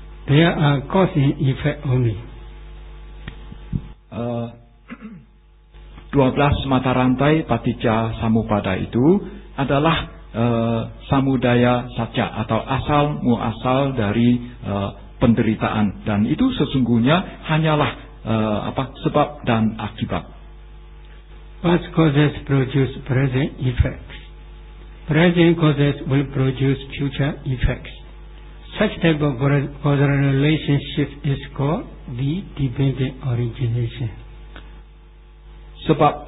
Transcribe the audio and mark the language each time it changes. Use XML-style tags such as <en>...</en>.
<en>There are cause and effect only.</en> <id>12 mata rantai paticca samuppada itu adalah samudaya satya, atau asal muasal dari penderitaan, dan itu sesungguhnya hanyalah sebab dan akibat.</id> <en>Past causes produce present effects. Present causes will produce future effects. Such type of causal relationship is called the dependent origination.</en> <id>Sebab</id>